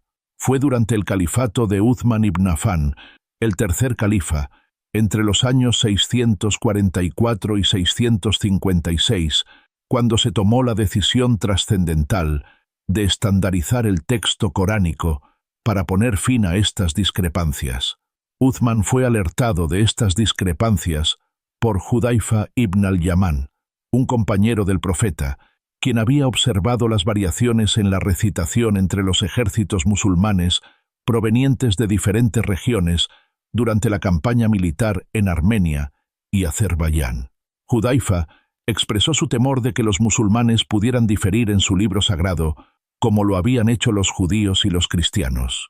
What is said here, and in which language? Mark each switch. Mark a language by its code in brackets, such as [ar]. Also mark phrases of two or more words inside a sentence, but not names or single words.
[es] Fue durante el califato de Uthman ibn Affan, el tercer califa, entre los años 644 y 656, cuando se tomó la decisión trascendental de estandarizar el texto coránico para poner fin a estas discrepancias. Uthman fue alertado de estas discrepancias por Hudayfa ibn al-Yaman, un compañero del profeta, quien había observado las variaciones en la recitación entre los ejércitos musulmanes provenientes de diferentes regiones durante la campaña militar en Armenia y Azerbaiyán. Hudayfa expresó su temor de que los musulmanes pudieran diferir en su libro sagrado, como lo habían hecho los judíos y los cristianos.